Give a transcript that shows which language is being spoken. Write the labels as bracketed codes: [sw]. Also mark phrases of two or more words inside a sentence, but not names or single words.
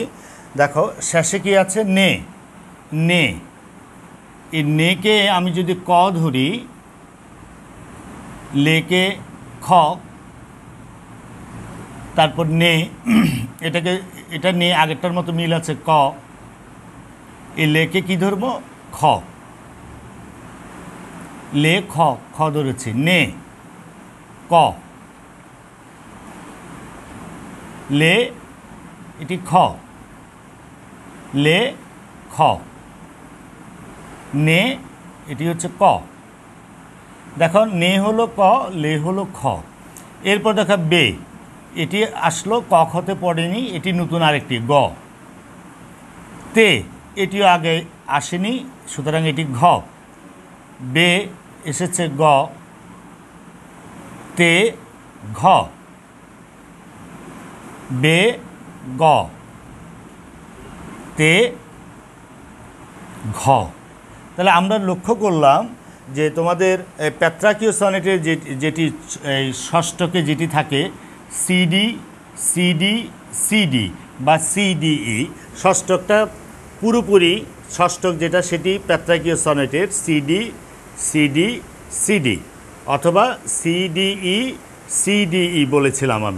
[bn] দেখো শেষে কি আছে, নে নে, এই নেকে আমি যদি ক ধরি, লেকে খ, তারপর নে, এটা নে আগেরটার মতো মিল আছে ক, এই লেকে কি ধরবো খ, লে খ, খ ধরেছি, নে ক, লে এটি খ, লে খ, নে এটি হচ্ছে ক। দেখো নে হলো ক, লে হলো খ। এরপর দেখো বে, এটি আসলো ক খতে পড়েনি, এটি নতুন আরেকটি গ। তে এটিও আগে আসেনি, সুতরাং এটি ঘ। বে এসেছে গ, তে ঘ, বে গ, তে ঘ। তাহলে আমরা লক্ষ্য করলাম যে তোমাদের পেত্রাকীয় সনেটের যেটি ষষ্ঠকে যেটি থাকে সিডি সিডি সিডি বা সিডিই, ষষ্ঠকটা পুরোপুরি ষষ্ঠক যেটা সেটি পেত্রাকীয় সনেটের সিডি সিডি সিডি অথবা সিডিই সিডিই বলেছিলাম আমি।